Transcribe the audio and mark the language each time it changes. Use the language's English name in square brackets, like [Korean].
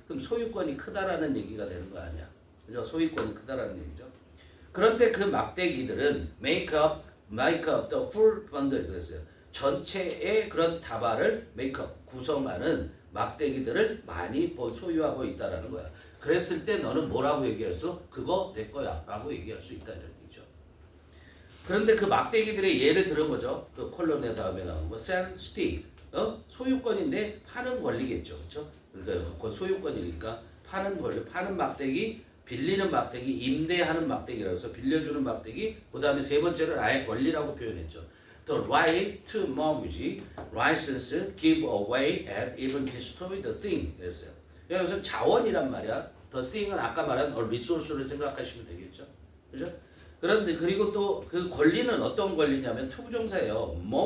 [Korean] 그럼 소유권이 크다라는 얘기가 되는 거 아니야? 그죠? 소유권이 크다라는 얘기죠. 그런데 그 막대기들은 [English] make up the full bundle [Korean] 그랬어요. 전체의 그런 다발을 make up 구성하는 막대기들을 많이 소유하고 있다라는 거야. 그랬을 때 너는 뭐라고 얘기했어? 그거 내 거야 라고 얘기할 수 있다는 얘기죠. 그런데 그 막대기들의 예를 들은 거죠. 그 콜론의 다음에 나온 거 [English] sell stick. [Korean] 소유권인데 파는 권리겠죠. 그렇죠? 그러니까 그건 소유권이니까 파는 권리, 파는 막대기, 빌리는 막대기, 임대하는 막대기라고 해서 빌려주는 막대기, 그 다음에 세 번째는 아예 권리라고 표현했죠. [English] The right to mortgage, license, give away, and even destroy the thing. [Korean] 그랬어요. 여기서 자원이란 말이야. The thing은 아까 말한 resource를 생각하시면 되겠죠. 그죠? 그런데 그리고 또 그 권리는 어떤 권리냐면 투부정사예요.